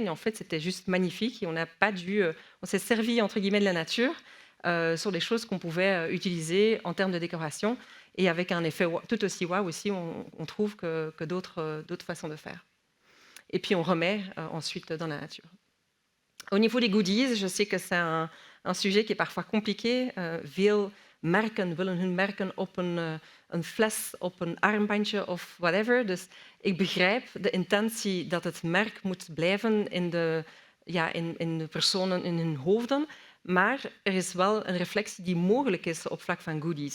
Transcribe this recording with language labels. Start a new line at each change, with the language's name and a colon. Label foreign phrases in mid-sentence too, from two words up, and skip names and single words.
French: Et en fait, c'était juste magnifique. Et on s'est servi entre guillemets de la nature sur des choses qu'on pouvait utiliser en termes de décoration et avec un effet tout aussi waouh aussi. On trouve que d'autres façons de faire. Et puis on remet ensuite dans la nature. Au niveau des goodies, je sais que c'est un sujet qui est parfois compliqué.
Dutch: Veel merken willen hun merken op een fles, op een armbandje of whatever. Dus ik begrijp de intentie dat het merk moet blijven in de personen, in hun hoofden. Maar er is wel een reflectie die mogelijk is op vlak van goodies.